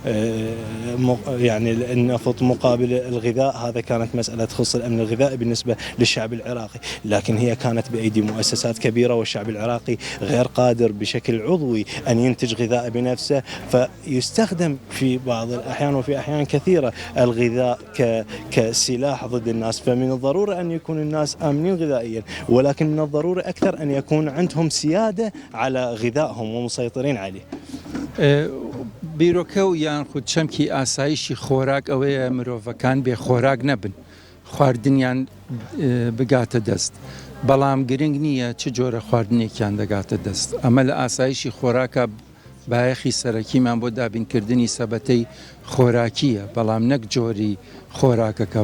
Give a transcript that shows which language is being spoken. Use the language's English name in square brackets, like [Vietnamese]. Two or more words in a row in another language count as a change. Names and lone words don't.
[Arabic] يعني النفط مقابل الغذاء هذا كانت مسألة تخص الأمن الغذائي بالنسبة للشعب العراقي لكن هي كانت بأيدي مؤسسات كبيرة والشعب العراقي غير قادر بشكل عضوي أن ينتج غذاء بنفسه فيستخدم في بعض الأحيان وفي أحيان كثيرة الغذاء كسلاح ضد الناس فمن الضروري أن يكون الناس آمنين غذائيا ولكن من الضروري أكثر أن يكون عندهم سيادة على غذائهم ومسيطرين عليه [Central Kurdish] بیرۆکە و یان خود چەمکی ئاسایشی خۆراک ئەوەیە مرۆڤەکان بێ خۆراک نەبن خواردنیان بگاتە دەست بەڵام گرنگ نییە چ جۆرە خواردنێکیان دەگاتە دەست ئەمە لە ئاسایشی خۆراکە بایەخی سەرەکیمان بۆ دابینکردنی سەبەتەی خۆراکیە بەڵام نەک جۆری خۆراکەکە